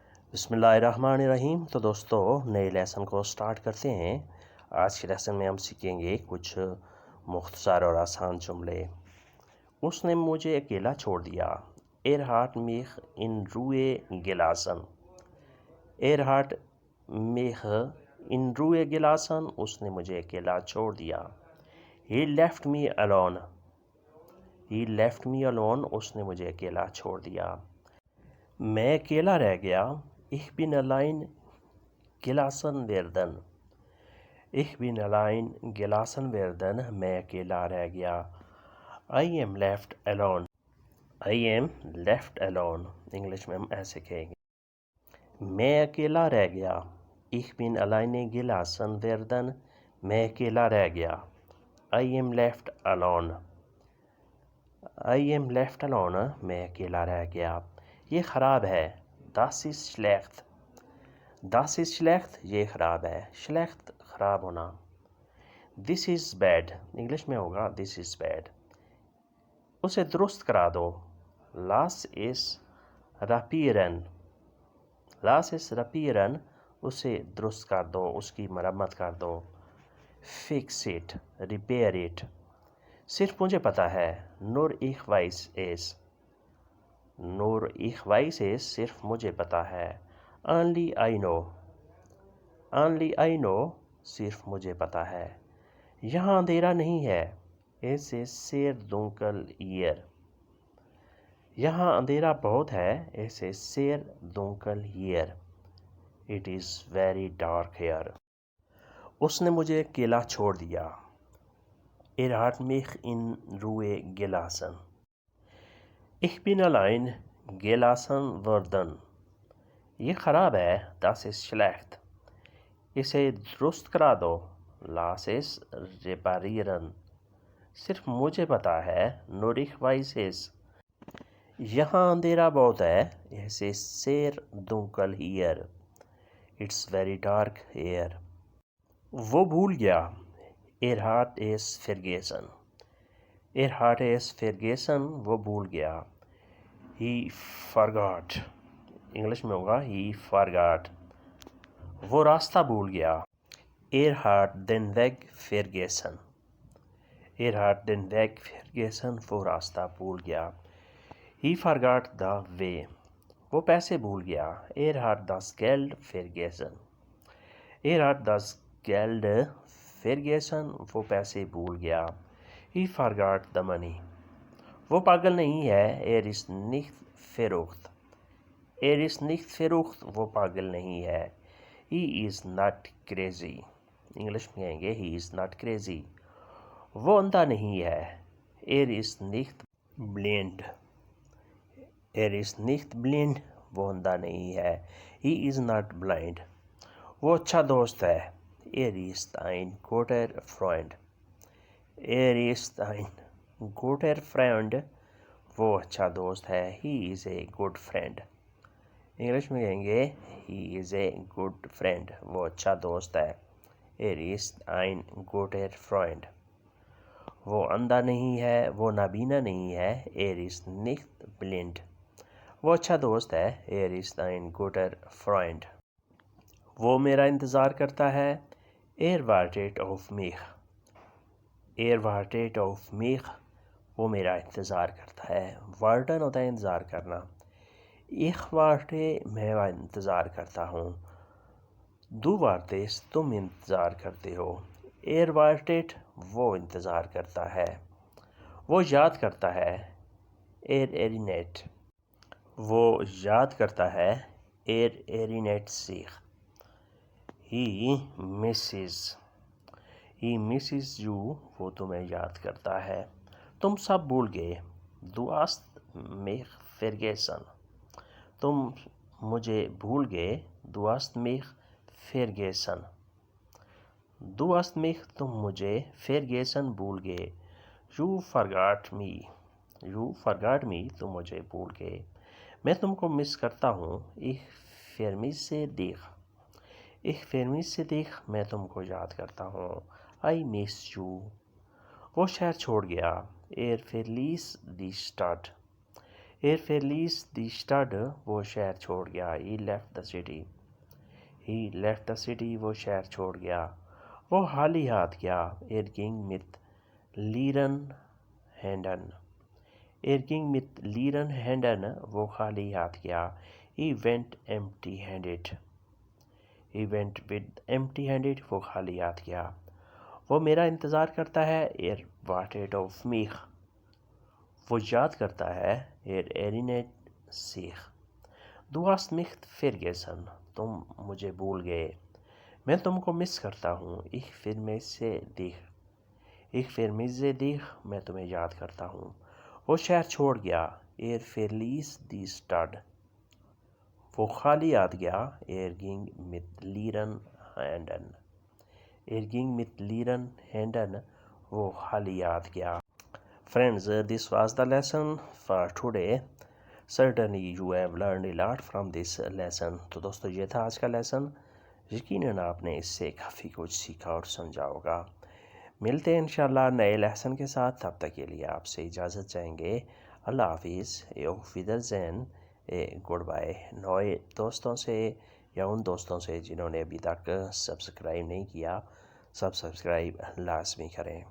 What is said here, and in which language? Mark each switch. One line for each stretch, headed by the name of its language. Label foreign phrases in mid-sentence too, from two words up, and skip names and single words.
Arabic: بسم اللہ الرحمن الرحیم۔
Urdu: تو دوستو نئے لیسن کو سٹارٹ کرتے ہیں۔ آج کے لیسن میں ہم سیکھیں گے کچھ مختصر اور آسان جملے۔ اس نے مجھے اکیلا چھوڑ دیا۔
German: hat mich in Ruhe gelassen۔ hat mich in Ruhe gelassen۔
Urdu: اس نے مجھے اکیلا چھوڑ دیا۔
English: He left me alone۔ He left me alone۔
Urdu: اس نے مجھے اکیلا چھوڑ دیا۔ میں اکیلا رہ گیا۔
German: Ich bin allein gelassen werden۔ Ich bin allein gelassen werden۔
Urdu: میں اکیلا رہ گیا۔
English: I am left alone۔ I am left alone۔
Urdu: انگلش میں ہم ایسے کہیں گے۔ میں اکیلا رہ گیا۔
German: Ich bin allein gelassen werden۔
Urdu: میں اکیلا رہ گیا۔
English: I am left alone۔ I am left alone۔
Urdu: میں اکیلا رہ گیا۔ یہ خراب ہے۔
German: Das ist schlecht۔ Das ist schlecht۔
Urdu: یہ خراب ہے۔
English: schlecht
Urdu: خراب ہونا۔
English: This is bad۔
Urdu: انگلش میں ہوگا
English: this is bad۔
Urdu: اسے درست کرا دو۔
German: Lass es reparieren۔ Lass es reparieren۔
Urdu: اسے درست کر دو، اس کی مرمت کر دو۔
English: Fix it۔ repair it۔
Urdu: صرف مجھے پتہ ہے۔
German: Nur ich weiß es۔ Nur ich weiß es۔
Urdu: صرف مجھے پتہ ہے۔
English: Only I know۔ Only I know۔
Urdu: صرف مجھے پتہ ہے۔ یہاں اندھیرا نہیں ہے۔
German: Es ist sehr dunkel hier۔
Urdu: یہاں اندھیرا بہت ہے۔
German: Es ist sehr dunkel hier۔
English: It is very dark here۔
Urdu: اس نے مجھے اکیلا چھوڑ دیا۔
German: hat mich in Ruhe gelassen۔ Ich bin allein gelassen worden۔
Urdu: یہ خراب ہے۔
German: Das ist schlecht۔
Urdu: اسے درست کرا دو۔
German: Lass es reparieren۔
Urdu: صرف مجھے پتہ ہے۔
German: Nur ich weiß es۔
Urdu: یہاں اندھیرا بہت ہے۔
German: Es ist sehr dunkel hier۔
English: It's very dark here۔
Urdu: وہ بھول گیا۔
German: hat es vergessen۔ hat es vergessen۔
Urdu: وہ بھول گیا۔
English: He forgot۔
Urdu: انگلش میں ہوگا
English: he forgot۔
Urdu: وہ راستہ بھول گیا۔
German: hat den Weg vergessen۔ hat den Weg vergessen۔
Urdu: وہ راستہ بھول گیا۔
English: He forgot the way۔
Urdu: وہ پیسے بھول گیا۔
German: hat das Geld vergessen۔ hat das Geld vergessen۔
Urdu: وہ پیسے بھول گیا۔
English: He forgot the money۔
Urdu: وہ پاگل نہیں ہے۔
German: ist nicht verrückt۔ ist nicht verrückt۔
Urdu: وہ پاگل نہیں ہے۔
English: He is not crazy۔
Urdu: انگلش میں کہیں گے
English: he is not crazy۔
Urdu: وہ اندھا نہیں ہے۔
German: ist nicht blind۔ ist nicht blind۔
Urdu: وہ اندھا نہیں ہے۔
English: He is not blind۔
Urdu: وہ اچھا دوست ہے۔
German: ist ein guter Freund۔ ist ein guter Freund۔
Urdu: وہ اچھا دوست ہے۔
English: He is a good friend۔
Urdu: انگلش میں کہیں گے
English: he is a good friend۔
Urdu: وہ اچھا دوست ہے۔
German: ist ein guter Freund۔
Urdu: وہ اندھا نہیں ہے۔ وہ نابینا نہیں ہے۔
German: ist nicht blind۔
Urdu: وہ اچھا دوست ہے۔
German: ist ein guter Freund۔
Urdu: وہ میرا انتظار کرتا ہے۔
German: wartet auf mich۔ wartet auf mich۔
Urdu: وہ میرا انتظار کرتا ہے۔ warten ہوتا ہے انتظار کرنا۔
German: ich warte۔
Urdu: میں انتظار کرتا ہوں۔
German: du wartest۔
Urdu: تم انتظار کرتے ہو۔ wartet۔ وہ انتظار کرتا ہے۔ وہ یاد کرتا ہے۔ erinnert۔ وہ یاد کرتا ہے۔
German: erinnert sich۔
English: he misses۔ he misses you۔
Urdu: وہ تمہیں یاد کرتا ہے۔ تم سب بھول گئے۔
German: du hast mich vergessen۔
Urdu: تم مجھے بھول گئے۔
German: du hast mich vergessen۔ du hast mich۔
Urdu: تم مجھے vergessen بھول گئے۔
English: you forgot me۔ you forgot me۔
Urdu: تم مجھے بھول گئے۔ میں تم کو مس کرتا ہوں۔
German: ich vermisse dich۔ ich vermisse dich۔
Urdu: میں تم کو یاد کرتا ہوں۔
English: I miss you۔
Urdu: وہ شہر چھوڑ گیا۔
German: verließ die Stadt۔ er verließ die Stadt,
Urdu: وہ شہر چھوڑ گیا.
English: he left the city. he left the city,
Urdu: وہ شہر چھوڑ گیا. وہ خالی ہاتھ گیا.
German: Er ging mit leeren Händen. Er ging mit leeren Händen،
Urdu: وہ خالی ہاتھ گیا.
English: He went empty handed. He went with empty handed،
Urdu: وہ خالی ہاتھ گیا. وہ میرا انتظار کرتا ہے.
German: Er wartet auf mich.
Urdu: وہ یاد کرتا ہے.
German: Er erinnert sich. Du hast mich vergessen.
Urdu: تم مجھے بھول گئے. میں تم کو مس کرتا ہوں.
German: Ich vermisse dich. Ich vermisse dich،
Urdu: میں تمہیں یاد کرتا ہوں. وہ شہر چھوڑ گیا.
German: Er verließ die Stadt.
Urdu: وہ خالی ہاتھ گیا.
German: Er ging mit leeren Händen. Er ging mit leeren Händen،
Urdu: وہ خالی ہاتھ گیا.
English: Friends, this was the lesson for today. Certainly you have learned a lot from this lesson.
Urdu: تو دوستو یہ تھا آج کا لیسن. یقیناً آپ نے اس سے کافی کچھ سیکھا اور سمجھا ہوگا. ملتے ہیں انشاءاللہ نئے لیسن کے ساتھ. تب تک کے لیے آپ سے اجازت چاہیں گے. اللہ حافظ.
German: auf Wiedersehen.
English: good bye.
Urdu: نئے دوستوں سے یا ان دوستوں سے جنہوں نے ابھی تک سبسکرائب نہیں کیا، سبسکرائب لازمی کریں.